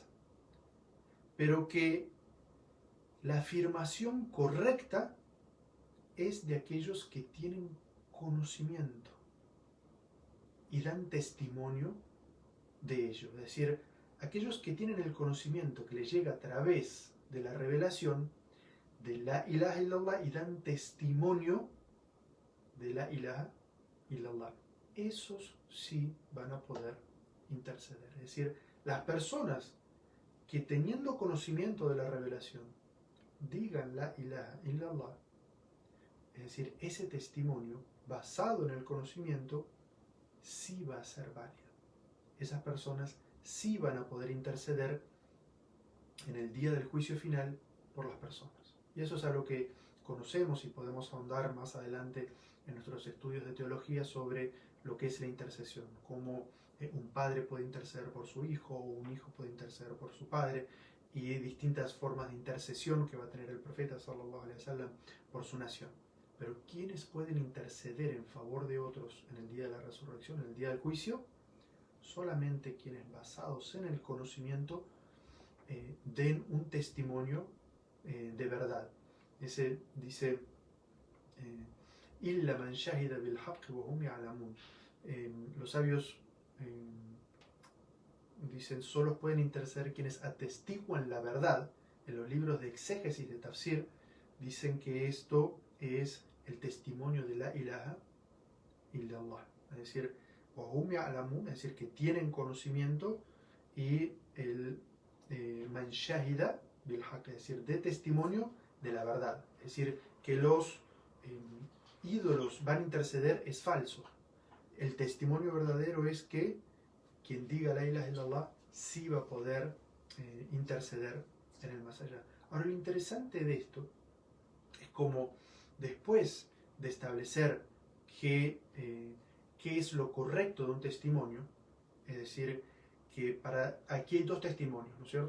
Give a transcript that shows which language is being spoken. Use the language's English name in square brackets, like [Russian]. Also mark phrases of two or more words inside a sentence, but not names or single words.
[Spanish] Pero que la afirmación correcta es de aquellos que tienen conocimiento y dan testimonio de ello. Es decir, aquellos que tienen el conocimiento que les llega a través de la revelación de [Arabic] لا إله إلا الله [Spanish] y dan testimonio de [Arabic] لا إله إلا الله. [Spanish] Esos sí van a poder interceder. Es decir, las personas que teniendo conocimiento de la revelación digan [Arabic] لا إله إلا الله, [Spanish] es decir, ese testimonio basado en el conocimiento sí va a ser válido. Esas personas sí van a poder interceder en el día del juicio final por las personas. Y eso es algo que conocemos y podemos ahondar más adelante en nuestros estudios de teología sobre lo que es la intercesión, cómo un padre puede interceder por su hijo o un hijo puede interceder por su padre, y distintas formas de intercesión que va a tener el profeta [Arabic] صلى الله عليه وسلم [Spanish] por su nación. Pero ¿quiénes pueden interceder en favor de otros en el día de la resurrección, en el día del juicio? Solamente quienes, basados en el conocimiento, den un testimonio de verdad. Ese dice [Arabic] إِلَّا مَنْ شَهِدَ بِالْحَقِّ وَهُمْ يَعْلَمُونَ. [Spanish] Los sabios dicen, solo pueden interceder quienes atestiguan la verdad. En los libros de exégesis de tafsir dicen que esto es el testimonio de [Arabic] لا إله إلا الله, [Spanish] es decir, [Arabic] وَهُمْ يَعْلَمُونَ, [Spanish] es decir, que tienen conocimiento, y el [Arabic] من شهد بالحق, [Spanish] es decir, de testimonio de la verdad. Es decir, que los ídolos van a interceder es falso. El testimonio verdadero es que quien diga [Arabic] لا إله إلا الله [Spanish] sí va a poder interceder en el más allá. Ahora, lo interesante de esto es como después de establecer qué es lo correcto de un testimonio, es decir, que aquí hay dos testimonios, ¿no es cierto?